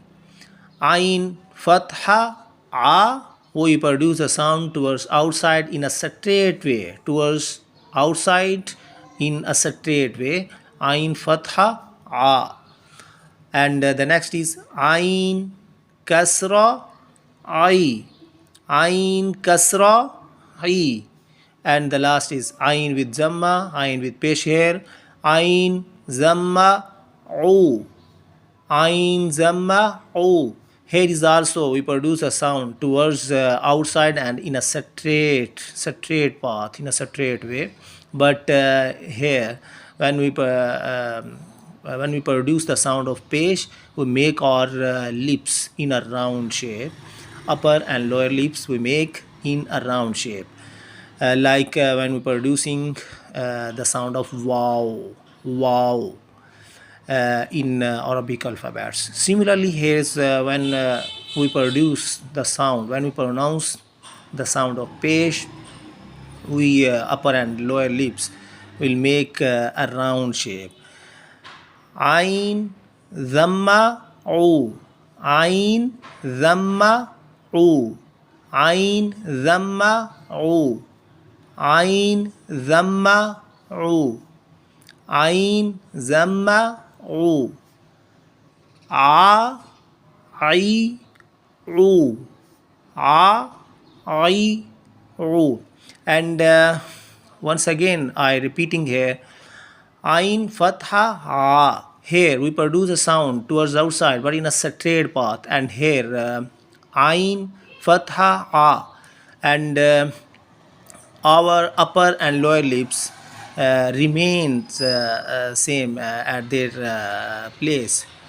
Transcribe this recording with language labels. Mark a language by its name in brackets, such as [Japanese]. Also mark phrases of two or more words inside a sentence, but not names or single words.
[English] Ain fatha a, we produce a sound towards outside in a straight way, Ain fatha a. And the next is Ain kasra I, Ain kasra I. And the last is Ain with zamma, Ain with pesh here, Ain zamma u, Ain zamma u. Here is also we produce a sound towards outside and in a straight path, in a straight way. But here, when when we produce the sound of pesh, we make our lips in a round shape. Upper and lower lips we make in a round shape. Like when we're producing the sound of wow, wow, in Arabic alphabets. Similarly, here's when we produce the sound, when we pronounce the sound of pesh, we upper and lower lips will make a round shape. Ain, dhamma, u. Ain, dhamma, u. Ain, dhamma, u. Ain, dhamma, u. Ain, dhamma, u. A, I, u. A, I, u. And once again, I repeating here, Ain, Fatha, A. Here we produce a sound towards outside, but in a straight path. And here, Ain, Fatha, A. And our upper and lower lips remains same at their place.